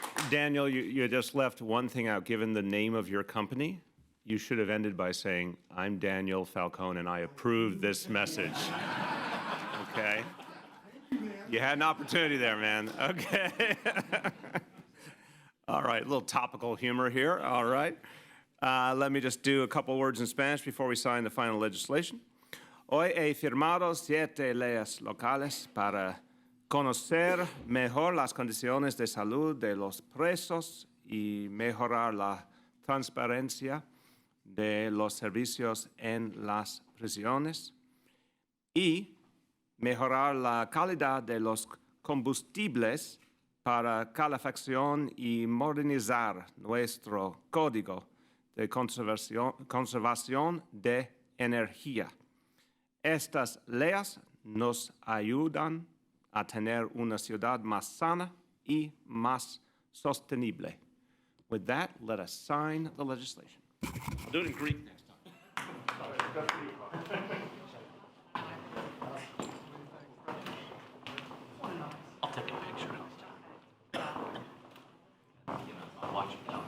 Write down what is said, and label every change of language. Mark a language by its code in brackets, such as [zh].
[en] Daniel, you just left one thing out. Given the name of your company, you should have ended by saying, I'm Daniel Falcone, and I approve this message. Okay? You had an opportunity there, man. Okay. All right, a little topical humor here. All right. Let me just do a couple words in Spanish before we sign the final legislation. [es] Hoy he firmado 7 leyes locales para conocer mejor las condiciones de salud de los presos y mejorar la transparencia de los servicios en las prisiones. Y mejorar la calidad de los combustibles para calefacción y modernizar nuestro código de conservación de energía. Estas leyes nos ayudan a tener una ciudad más sana y más sostenible. [en] With that, let us sign the legislation. I'll do it in Greek next time. I'll take a picture. I'll watch it.